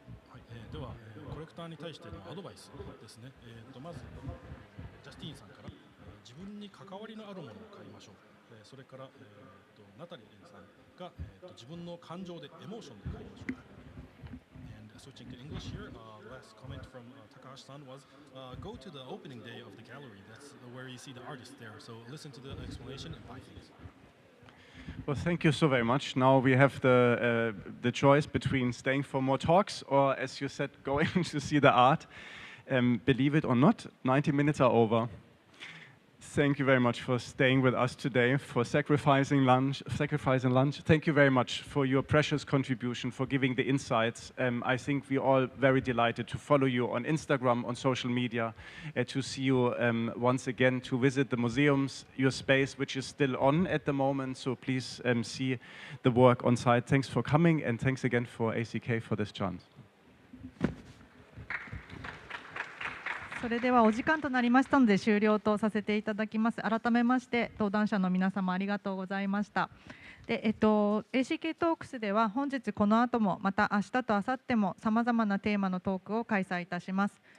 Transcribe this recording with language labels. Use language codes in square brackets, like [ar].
[ja] はい、では、コレクターに対してのアドバイスですね。まずジャスティーンさんから、自分に関わりのあるものを買いましょう。それから、ナタリーさんが、自分の感情でエモーションで買いましょう。 [en] And switching to English here, last comment from Takahashi-san was go to the opening day of the gallery. That's where you see the artists there. So listen to the explanation and buy things. Well, thank you so very much. Now we have the choice between staying for more talks or, as you said, going to see the art. Believe it or not, 90 minutes are over. Thank you very much for staying with us today, for sacrificing lunch. Thank you very much for your precious contribution, for giving the insights. I think we're all very delighted to follow you on Instagram, on social media, to see you once again, to visit the museums, your space, which is still on at the moment. So please see the work on site. Thanks for coming, and thanks again for ACK for this chance. [ja] それではお時間となりましたので終了とさせていただきます。改めまして登壇者の皆様ありがとうございました。で、ACK トークスでは本日この後もまた明日と明後日もさまざまなテーマのトークを開催いたします。